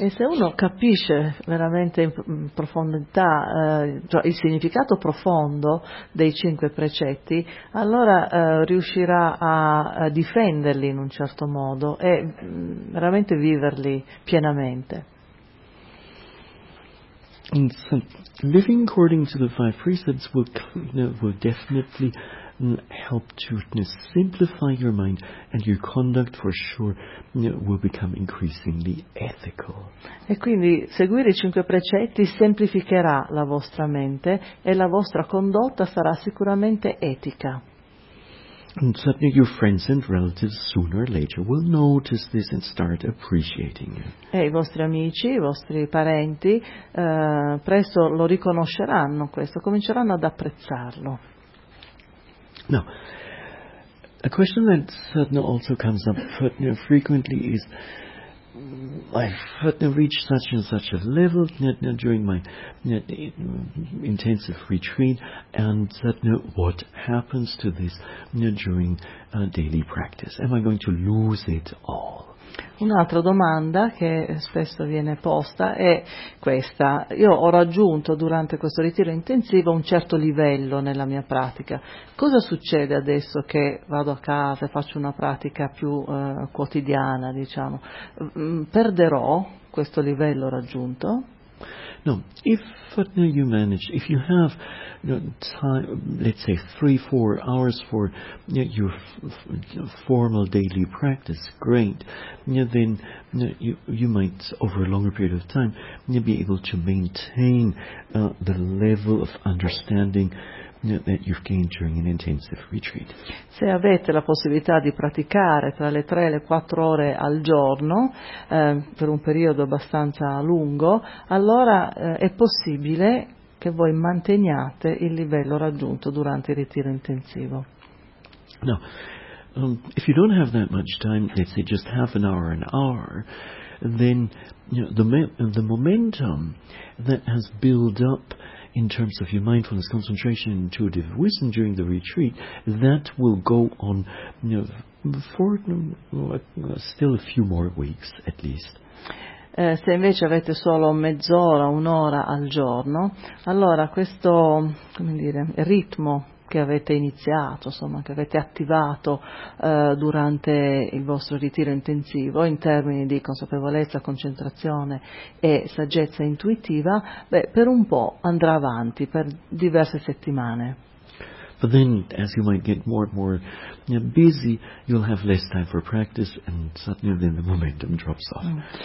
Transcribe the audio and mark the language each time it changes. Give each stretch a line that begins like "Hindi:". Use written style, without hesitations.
Italian: E se uno capisce veramente in profondità il significato profondo dei cinque precetti, allora riuscirà a difenderli in un certo modo e veramente viverli pienamente.
English: And so, living according to the five precepts will definitely help to simplify your mind, and your conduct for sure will become increasingly ethical.
Italian: E quindi seguire i cinque precetti semplificherà la vostra mente e la vostra condotta sarà sicuramente etica.
English: And certainly your friends and relatives sooner or later will notice this and start appreciating you.
Italian: E i vostri amici, i vostri parenti, presto lo riconosceranno questo, cominceranno ad apprezzarlo.
English: Now, a question that certainly also comes up frequently is, I've reached such and such a level during my intensive retreat, and what happens to this during daily practice? Am I going to lose it all?
Italian: Un'altra domanda che spesso viene posta è questa: io ho raggiunto durante questo ritiro intensivo un certo livello nella mia pratica, cosa succede adesso che vado a casa e faccio una pratica più quotidiana, diciamo? Perderò questo livello raggiunto?
English: No, if you have time, let's say 3-4 hours for your formal daily practice, great. Then you might, over a longer period of time, be able to maintain the level of understanding that you've gained during an intensive retreat.
Italian: Se avete la possibilità di praticare tra le 3 e le 4 ore al giorno per un periodo abbastanza lungo, allora è possibile che voi manteniate il livello raggiunto durante il ritiro intensivo.
English: No, if you don't have that much time, let's say just half an hour, then the momentum that has built up in terms of your mindfulness, concentration, intuitive wisdom during the retreat, that will go on for still a few more weeks at least.
Italian: Se invece avete solo mezz'ora, un'ora al giorno, allora questo, come dire, ritmo che avete iniziato, insomma, che avete attivato durante il vostro ritiro intensivo in termini di consapevolezza, concentrazione e saggezza intuitiva, beh, per un po' andrà avanti per diverse settimane.
English: But then, as you might get more and more busy, you'll have less time for practice, and suddenly then the momentum drops off.